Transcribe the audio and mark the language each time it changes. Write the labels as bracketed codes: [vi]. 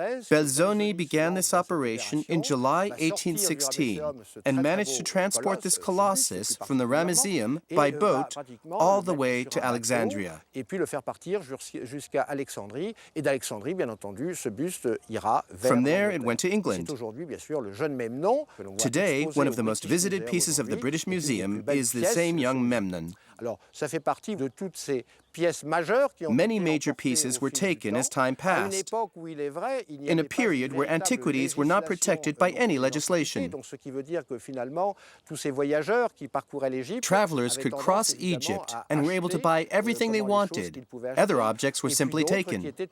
[en] Belzoni began this operation in July 1816 and managed to transport this colossus from the Ramesseum by boat all the way to Alexandria. [fr] Et puis le faire partir jusqu'à Alexandrie. Et d'Alexandrie, bien entendu, ce buste ira vers [en] From there, it went to England. [fr] C'est aujourd'hui, bien sûr, le jeune Memnon. [en] Today, one of the most visited pieces of the British Museum is the same Young Memnon. [fr] Alors, ça fait partie de toutes ces pièces majeures qui ont [en] Many major pieces were taken as time passed, in a period where antiquities were not protected by any legislation. [fr] Donc, ce qui veut dire que finalement, tous ces voyageurs qui parcouraient l'Égypte, [en] Travelers could cross Egypt and were able to buy everything they wanted. Other objects were simply taken.